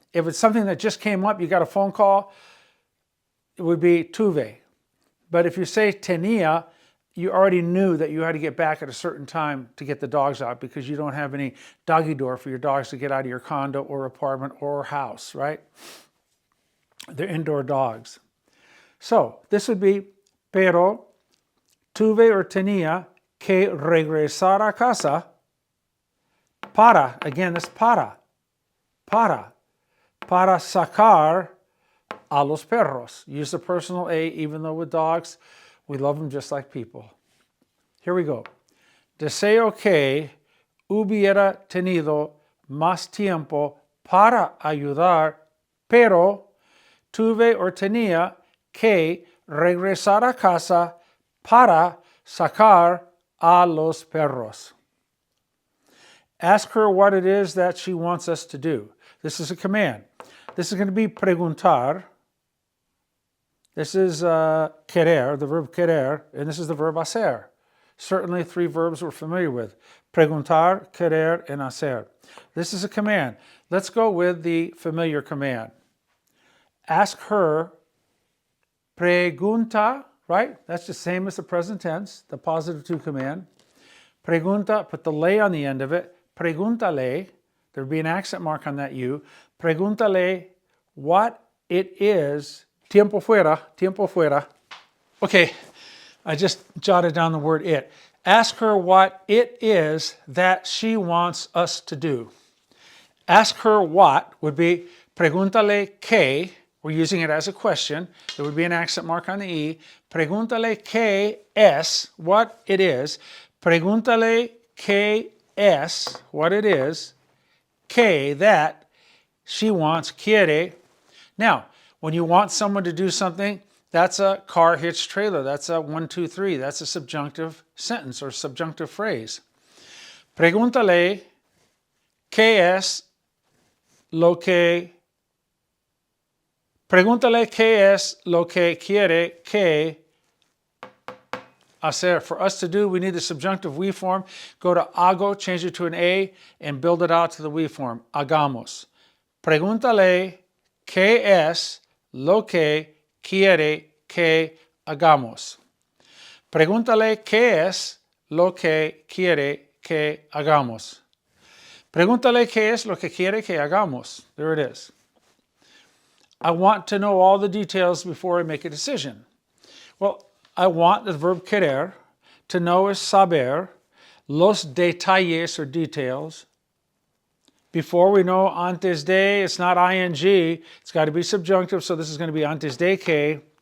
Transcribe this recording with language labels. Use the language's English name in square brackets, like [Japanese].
[English] If it's something that just came up, you got a phone call, it would be tuve. But if you say tenía, you already knew that you had to get back at a certain time to get the dogs out because you don't have any doggy door for your dogs to get out of your condo or apartment or house, right? They're indoor dogs. So this would be, [Spanish] pero tuve or tenía que regresar a casa para, [English] again, this [Spanish] para sacar a los perros. [English] Use the personal A, even though with dogs, we love them just like people. Here we go. [Spanish] Deseo que hubiera tenido más tiempo para ayudar, pero tuve or tenía que regresar a casa para sacar a los perros. [English] Ask her what it is that she wants us to do. This is a command. This is going to be preguntar. This is querer, the verb querer, and this is the verb hacer. Certainly 3 verbs we're familiar with. Preguntar, querer, and hacer. This is a command. Let's go with the familiar command. Ask her, pregunta, right? That's the same as the present tense, the positive to command. Pregunta, put the ley on the end of it. Pregúntale, there would be an accent mark on that U. Pregúntale what it is. [Spanish] Tiempo fuera. [English] Okay, I just jotted down the word it. Ask her what it is that she wants us to do. Ask her what would be [Spanish] pregúntale qué. [English] We're using it as a question. There would be an accent mark on the E. [Spanish] Pregúntale qué es, [English] what it is. [Spanish] Pregúntale qué es, [English] what it is. Que, that she wants, quiere. Now, when you want someone to do something, that's a car hitch trailer. That's a 1, 2, 3. That's a subjunctive sentence or subjunctive phrase. [Spanish] Pregúntale qué es lo que quiere que hacer. [English] For us to do, we need the subjunctive we form. Go to hago, change it to an A, and build it out to the we form. [Spanish] Hagamos. Pregúntale qué es lo que quiere que hagamos. Pregúntale qué es lo que quiere que hagamos. Pregúntale qué es lo que quiere que hagamos. [English] There it is. I want to know all the details before I make a decision. Well, I want the verb querer. To know is saber. [Spanish] Los detalles [English] or details. Before we know antes de, it's not ing. It's got to be subjunctive, so this is going to be [Spanish] antes de que.